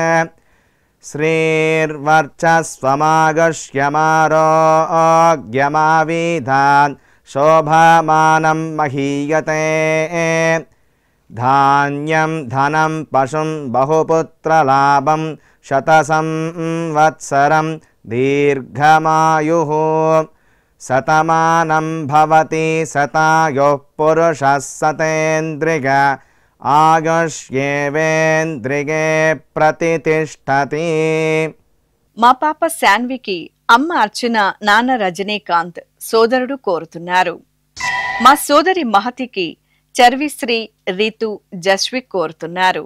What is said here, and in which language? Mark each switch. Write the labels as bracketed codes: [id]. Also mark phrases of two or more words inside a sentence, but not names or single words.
[sa] श्रीर्वर्चस्वमागश्यमारोग्यमाविधान् शोभमानं महीयते धान्यं धनं पशुं बहुपुत्रलाभं शतसंवत्सरं दीर्घमायुः शतमानं भवति शतायुः पुरुषः शतेन्द्रिय ఆయుష్యేవేంద్రియే ప్రతితిష్టతి. [te] మా పాప శాన్వికి అమ్మ అర్చన, నాన్న రజనీకాంత్, సోదరుడు కోరుతున్నారు. మా సోదరి మహతికి చర్విశ్రీ, రితు, జస్విక్ కోరుతున్నారు.